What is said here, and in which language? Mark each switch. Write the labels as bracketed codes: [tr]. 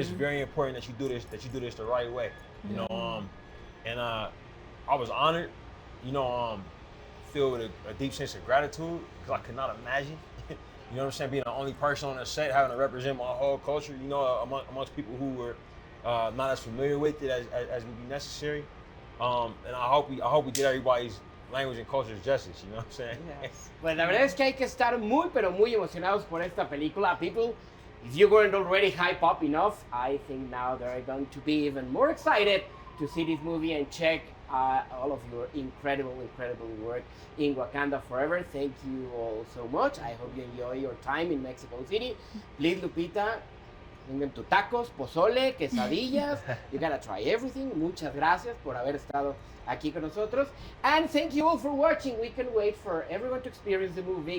[en] It's very important that you do this the right way. You know, and I was honored, you know, filled with a deep sense of gratitude because I could not imagine, you know what I'm saying, being the only person on the set having to represent my whole culture, you know, amongst people who were not as familiar with it as would be necessary. And I hope we did everybody's language and culture justice, you know what I'm saying? Yes. [es] Pues la verdad es que hay que estar muy, pero muy emocionados por esta película. [en] People, if you weren't already hyped up enough, I think now they're going to be even more excited to see this movie and check all of your incredible work in Wakanda Forever. Thank you all so much. I hope you enjoy your time in Mexico City. [es] Please, Lupita, vengan tus tacos, pozole, quesadillas. [en] You gotta try everything. [es] Muchas gracias por haber estado aquí con nosotros. [en] And thank you all for watching. We can wait for everyone to experience the movie.